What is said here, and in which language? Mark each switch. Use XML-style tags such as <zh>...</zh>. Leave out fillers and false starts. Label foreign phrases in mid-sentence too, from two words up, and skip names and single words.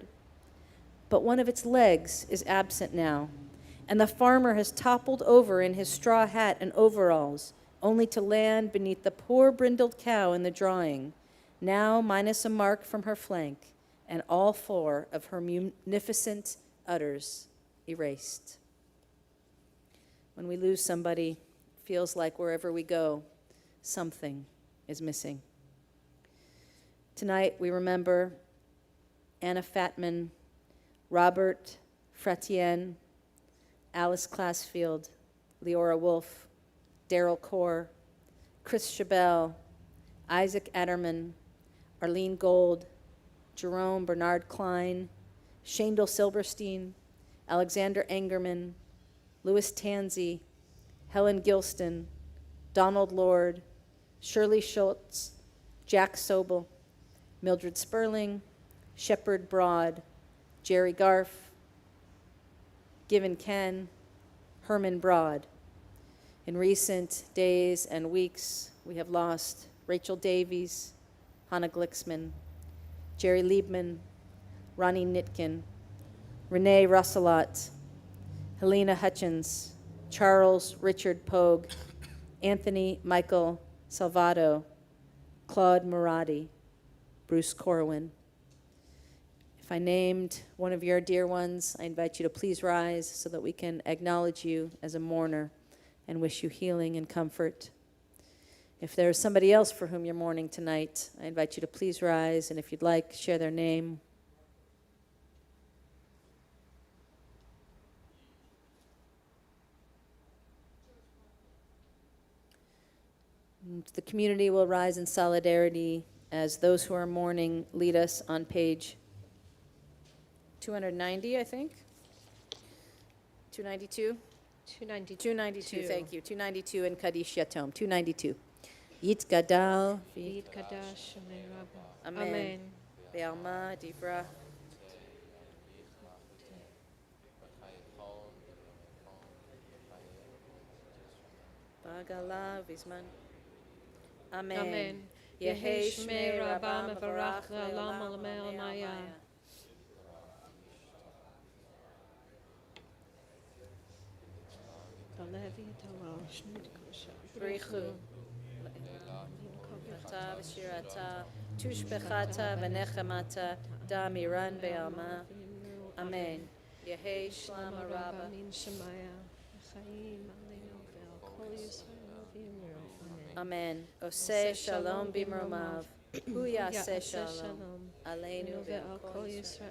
<en>But one of its legs is absent now, and the farmer has toppled over in his straw hat and overalls, only to land beneath the poor brindled cow in the drawing, now minus a mark from her flank, and all 4 of her munificent udders erased. When we lose somebody, it feels like wherever we go, something is missing. Tonight we remember Anna Fatman, Robert Fratien, Alice Classfield, Leora Wolf, Daryl Core, Chris Chabelle, Isaac Etterman, Arlene Gold, Jerome Bernard Klein, Shandel Silberstein, Alexander Engerman, Louis Tansey, Helen Gilston, Donald Lord, Shirley Schultz, Jack Sobel, Mildred Sperling, Shepard Broad, Jerry Garf, Given Ken, Herman Broad. In recent days and weeks, we have lost Rachel Davies, Hannah Glicksman, Jerry Liebman, Ronnie Nitkin, Renee Russelot, Helena Hutchins, Charles Richard Pogue, Anthony Michael Salvato, Claude Murati, Bruce Corwin. If I named one of your dear ones, I invite you to please rise so that we can acknowledge you as a mourner and wish you healing and comfort. If there is somebody else for whom you're mourning tonight, I invite you to please rise, and if you'd like, share their name. And the community will rise in solidarity as those who are mourning lead us on page 290, I think. 292? 292. 292, thank you. 292 in Kaddish Yatom. 292.</en> <arc>Yitgadal ויתקדש אמן. אמן. בעלמא די ברא. בעגלא ובזמן. Amen. Amen. Yehi Yehi Shmei Shmei Rabba Rabba Mevarach Mevarach Le'olam Le'olam Alamei Alamei עלמיא. בריך הוא. תא ושירתא, תשבחתא ונחמתא, דאמירן בעלמא. אמן. יהא שלמא רבא. Amen.</arc> <he>עושה שלום במרומיו. הוא יעשה שלום. עלינו ועל כל ישראל.</he>